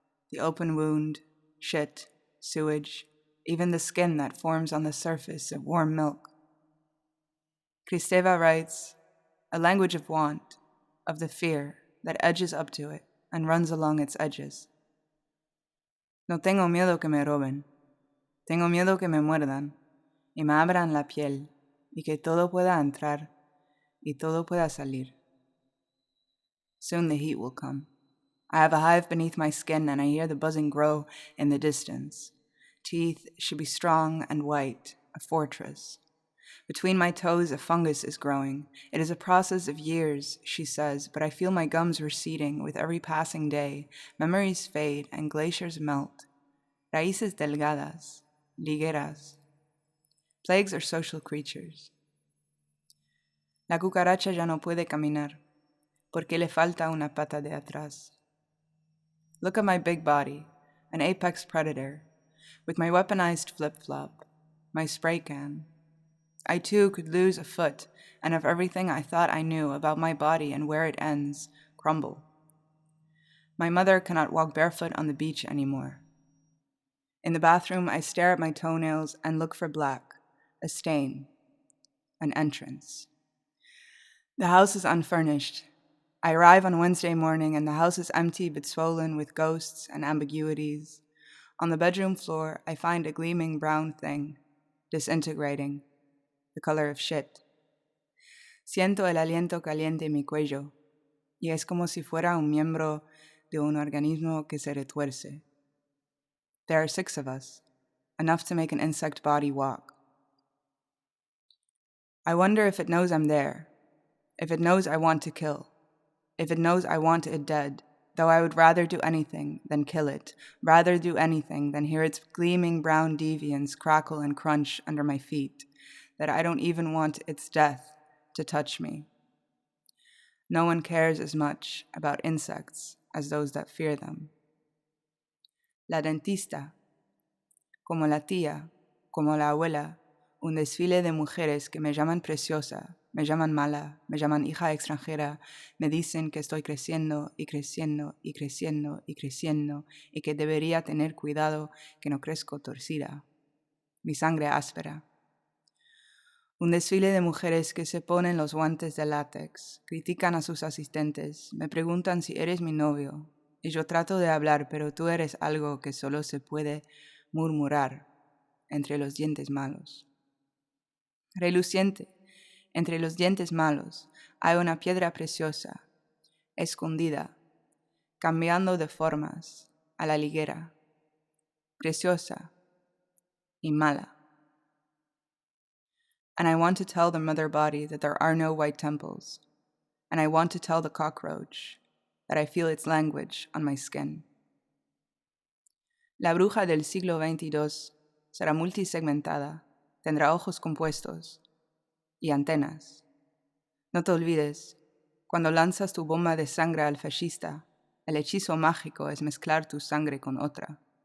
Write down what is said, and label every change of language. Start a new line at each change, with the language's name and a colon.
English: The open wound, shit, sewage, even the skin that forms on the surface of warm milk. Kristeva writes, a language of want, of the fear that edges up to it and runs along its edges.
Spanish: No tengo miedo que me roben. Tengo miedo que me muerdan y me abran la piel y que todo pueda entrar y todo pueda salir.
English: Soon the heat will come. I have a hive beneath my skin and I hear the buzzing grow in the distance. Teeth should be strong and white, a fortress. Between my toes a fungus is growing. It is a process of years, she says, but I feel my gums receding with every passing day. Memories fade and glaciers melt.
Spanish: Raíces delgadas, ligueras.
English: Plagues are social creatures.
Spanish: La cucaracha ya no puede caminar, porque le falta una pata de atrás.
English: Look at my big body, an apex predator, with my weaponized flip-flop, my spray can. I too could lose a foot and have everything I thought I knew about my body and where it ends crumble. My mother cannot walk barefoot on the beach anymore. In the bathroom, I stare at my toenails and look for black, a stain, an entrance. The house is unfurnished. I arrive on Wednesday morning and the house is empty but swollen with ghosts and ambiguities. On the bedroom floor, I find a gleaming brown thing, disintegrating, the color of shit.
Spanish: Siento el aliento caliente en mi cuello, y es como si fuera un miembro de un organismo que se retuerce.
English: There are 6 of us, enough to make an insect body walk. I wonder if it knows I'm there, if it knows I want to kill. If it knows I want it dead, though I would rather do anything than kill it, rather do anything than hear its gleaming brown deviance crackle and crunch under my feet, that I don't even want its death to touch me. No one cares as much about insects as those that fear them.
Spanish: La dentista, como la tía, como la abuela, un desfile de mujeres que me llaman preciosa, me llaman mala, me llaman hija extranjera, me dicen que estoy creciendo y creciendo y creciendo y creciendo y que debería tener cuidado que no crezco torcida, mi sangre áspera. Un desfile de mujeres que se ponen los guantes de látex, critican a sus asistentes, me preguntan si eres mi novio, y yo trato de hablar, pero tú eres algo que solo se puede murmurar entre los dientes malos. Reluciente, entre los dientes malos, hay una piedra preciosa, escondida, cambiando de formas a la liguera, preciosa y mala.
English: And I want to tell the mother body that there are no white temples, and I want to tell the cockroach that I feel its language on my skin.
Spanish: La bruja del siglo XXII será multisegmentada, tendrá ojos compuestos y antenas. No te olvides, cuando lanzas tu bomba de sangre al fascista, el hechizo mágico es mezclar tu sangre con otra.